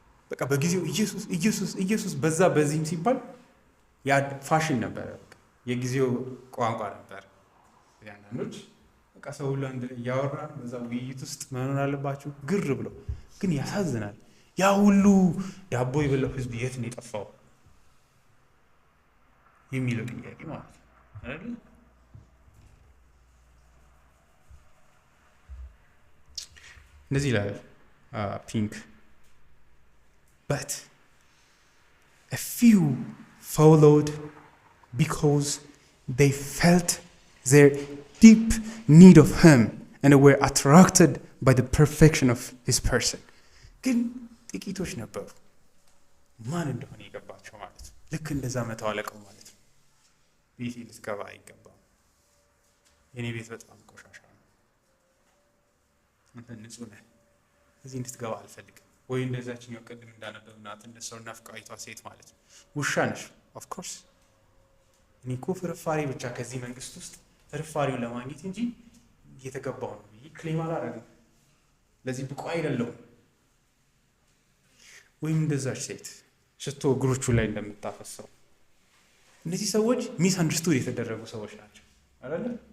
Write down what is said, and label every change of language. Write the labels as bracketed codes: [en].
[am] በቃ በጊዜው ኢየሱስ ኢየሱስ ኢየሱስ በዛ በዚህም ሲባል ያ ፋሽን ነበር፣ የጊዜው ቋንቋ ነበር። አንዳንዶች በቃ ሰው ሁሉ አንድ ያወራ በዛ ውይይት ውስጥ መኖር አለባችሁ ግር ብሎ። ግን ያሳዝናል። ያ ሁሉ ዳቦ የበላው ህዝብ የት ነው የጠፋው የሚለው ጥያቄ ማለት ነው አይደል? እንደዚህ ይላል ፒንክ [en] but a few followed because they felt their deep need of him and were attracted by the perfection of his person. [am] ግን ጥቂቶች ነበሩ ማን እንደሆነ የገባቸው ማለት ነው። ልክ እንደዛ መተዋለቀው ማለት ነው። ቤቴ ልትገባ አይገባም፣ የኔ ቤት በጣም ቆሻሻ ነው፣ አንተ ንጹህ ነህ፣ እዚህ እንድትገባ አልፈልግም። ወይ እንደዛችኛው ቅድም እንዳነበብናት እንደ ሰው ናፍቃይቷ ሴት ማለት ነው። ውሻ ነሽ [en] ኦፍ ኮርስ [am] እኔ እኮ ፍርፋሪ ብቻ ከዚህ መንግስት ውስጥ ፍርፋሪውን ለማግኘት እንጂ እየተገባው ነው ብዬ ክሌም አላደረግም፣ ለዚህ ብቁ አይደለሁም። ወይም እንደዛች ሴት ሽቶ እግሮቹ ላይ እንደምታፈሰው። እነዚህ ሰዎች [en] ሚስ አንደርስቱድ [am] የተደረጉ ሰዎች ናቸው አይደለ?